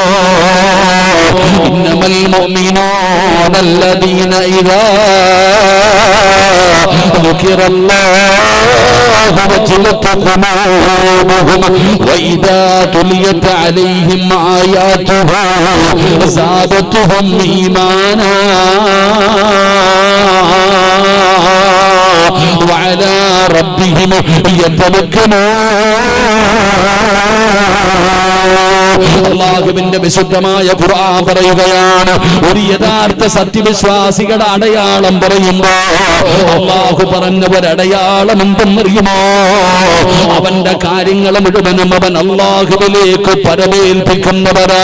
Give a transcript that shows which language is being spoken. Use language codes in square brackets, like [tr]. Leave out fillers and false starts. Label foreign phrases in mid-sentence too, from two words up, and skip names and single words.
[ar] إنما المؤمنون الذين إذا ذكر الله وجلت قلوبهم وإذا تليت عليهم آياته زادتهم إيمانا وعلى ربهم يتوكلون. [ml] അല്ലാഹുവിന്റെ വിശുദ്ധമായ ഖുർആൻ പറയുകയാണ്, ഒരു യഥാർത്ഥ സത്യവിശ്വാസികളുടെ അടയാളം പറയുമ്പോ അല്ലാഹു പറഞ്ഞ ഒരു അടയാളം എന്തെന്നറിയുമോ? അവന്റെ കാര്യങ്ങൾ മുഴുവനും അവൻ അല്ലാഹുവിലേക്ക് പരമേൽപ്പിക്കുന്നവരാ.